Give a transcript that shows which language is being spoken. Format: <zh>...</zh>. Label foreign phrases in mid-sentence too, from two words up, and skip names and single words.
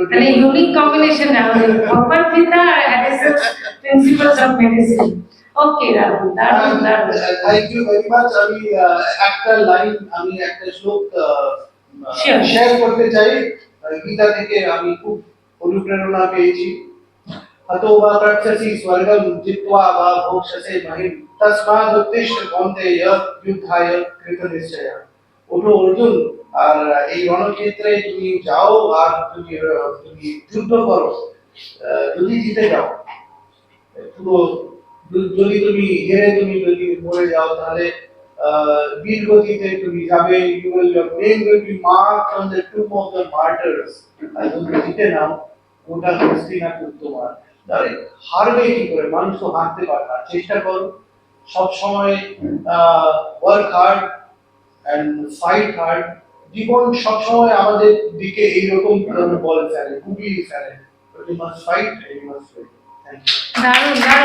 <bn>মানে</bn> <en>unique combination</en> <bn>আমাদের ভগবত গীতা আর হ্যারিসন প্রিন্সিপালস অফ মেডিসিন। ওকে রাহুল, দারুণ দারুণ।</bn> <en>thank you very much.</en> <bn>আমি একটা লাইন, আমি একটা শ্লোক শেয়ার করতে চাই গীতা থেকে। আমি খুব অনুপ্রেরণা পেয়েছি।</bn> <sa>हतो वा तत्ससि स्वर्गं जित्वा वा भोक्ष्यसे महिं तस्मादुत्तिष्ठ कौन्तेय युद्धाय कृतनिश्चय।</sa> <bn>ওঠো অর্জুন, আর এই রণক্ষেত্রে তুমি যাও, আর তুমি যুদ্ধ করো। যদি জিতে যাও, পুরো যদি তুমি হেরে যদি মরে যাও, তাহলে বীর গতিতে তুমি যাবে।</bn> <en>your name will be marked on the tomb of the martyrs।</en> <bn>আর যদি জিতে নাও, গোটা হস্তিনাপুর তোমার। আরে হারবে কি করে, মানুষ তো হারতে পারে না, চেষ্টা করো সব সময়,</bn> <en>work hard and fight hard.</en> <bn>জীবন সব সময় আমাদের দিকে এইরকম বল ফেলে, গুগলি ফেলে,</bn> <en>you must fight, you must fight. thank you.</en> <bn>দারুণ দারুণ।</bn>